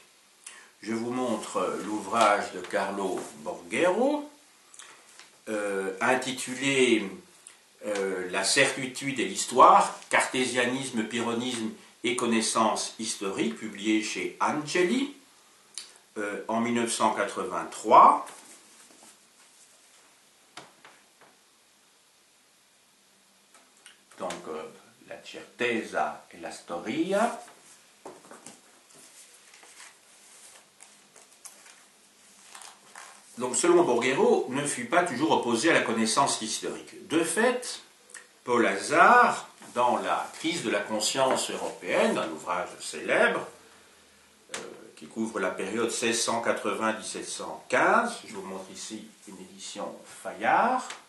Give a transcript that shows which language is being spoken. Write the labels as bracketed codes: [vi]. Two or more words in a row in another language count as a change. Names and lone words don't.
[fr] Je vous montre l'ouvrage de Carlo Borghero, intitulé La certitude et l'histoire, cartésianisme, pyrrhonisme et connaissance historique, publié chez Angeli en 1983. [it] Donc, la certezza e la storia. [fr] Donc, selon Borghero, ne fut pas toujours opposé à la connaissance historique. De fait, Paul Hazard, dans la crise de la conscience européenne, un ouvrage célèbre, qui couvre la période 1680-1715, je vous montre ici une édition Fayard.